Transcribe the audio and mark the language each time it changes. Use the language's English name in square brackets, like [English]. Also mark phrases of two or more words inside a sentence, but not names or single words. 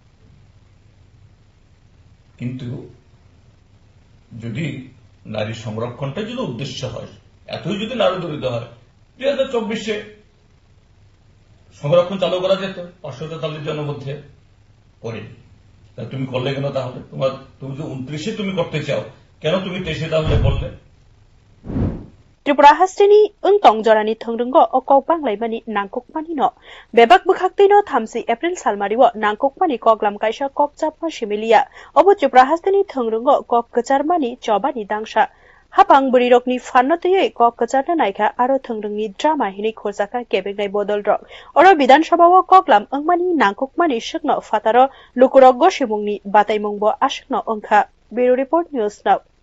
[Bangla] কিন্তু যদি নারী সংরক্ষণটা যদি উদ্দেশ্য হয়, এতই যদি নারী দরিদ্র হয়, 2024-এ সংরক্ষণ চালু করা যেত 543 জনের মধ্যে করেনি। তুমি করলে কেন? তাহলে তুমি যে 29-এ তুমি করতে চাও, কেন তুমি 23-এ তাহলে করলে? [Kok Borok] Tripura hasteni untong jorani thongrungo o kokbanglai nangkokmani no bebak bukhaktei no 30 April salmariwo nangkokmani koklam kaisa kokchapma similia obo Tripura hasteni thongrungo kok kacharmani chobani dangsa hapang burirokni fannotei kok kacharna naikha aro thongrungni drama hini khojaka kebengai bodol rok oro bidan sabhao koklam angmani nangkokmani shikno fataro lukurok gosimungni bataimungbo ashikno ongkha Bureau Report News Now